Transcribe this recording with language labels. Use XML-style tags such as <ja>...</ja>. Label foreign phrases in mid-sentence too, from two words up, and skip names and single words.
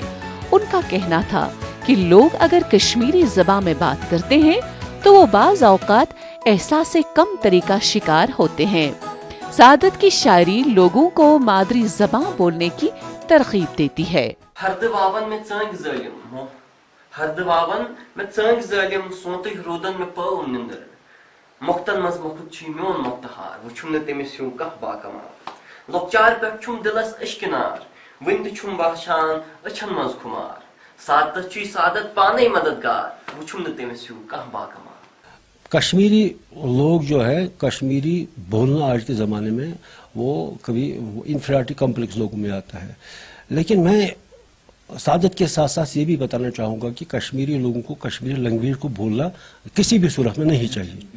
<ur>ان کا کہنا تھا کہ لوگ اگر کشمیری زبان میں بات کرتے ہیں تو وہ بعض اوقات احساس کم تری کا شکار ہوتے ہیں۔ سعادت کی شاعری لوگوں کو مادری زبان بولنے کی ترغیب دیتی ہے۔</ur> <ks>ہردواون میں ژٲنٛگۍ ظٲلِم، ہردواون میں ژٲنٛگۍ ظٲلِم، سونتٕے روٗدن مےٚ پٲو نِندٕر، مۄختن منٛز مۄکھُت چھُے میون مۄختہار، وٕچھُم نہٕ تٔمِس ہیوٗ کانٛہہ باکمال، لۄکچار پٮ۪ٹھ چھُم دِلس اشکہِ نار، وٕنہِ تہِ چھُم باسان أچھن منٛز خُمار، سعادتس چھُے سعادت پانے مددگار، وٕچھُم نہٕ تٔمِس ہیوٗ کانٛہہ باکمال۔</ks> <ur>کشمیری لوگ جو ہے کشمیری بولنا آج کے زمانے میں وہ کبھی</ur> <en>inferiority complex</en> <ur>لوگوں میں آتا ہے، لیکن میں سعادت کے ساتھ ساتھ یہ بھی بتانا چاہوں گا کہ کشمیری لوگوں کو کشمیری لینگویج کو بولنا کسی بھی صورت میں نہیں چاہیے۔</ur>